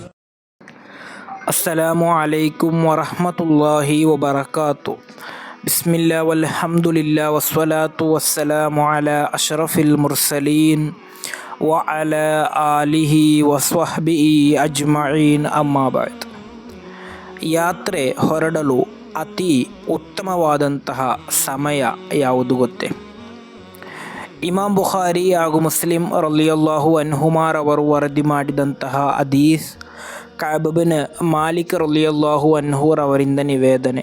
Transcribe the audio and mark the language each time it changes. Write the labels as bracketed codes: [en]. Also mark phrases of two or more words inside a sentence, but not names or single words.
[ar] السلام عليكم ورحمة الله وبركاته. بسم الله والحمد لله والصلاة والسلام على أشرف المرسلين وعلى آله وصحبه أجمعين أما بعد. [kn] ಯಾತ್ರೆ ಹೊರಡಲು ಅತಿ ಉತ್ತಮವಾದಂತಹ ಸಮಯ ಯಾವುದು ಗೊತ್ತೇ? ಇಮಾಮ್ ಬುಖಾರಿ ಹಾಗೂ ಮುಸ್ಲಿಂ [ar] رضي الله عنهما [kn] ವರದಿ ಮಾಡಿದಂತಹ ಹದೀಸ್ ಕಅಬ್ ಬಿನ್ ಮಾಲಿಕ್ [ar] رضي الله عنه [kn] ನಿವೇದನೆ.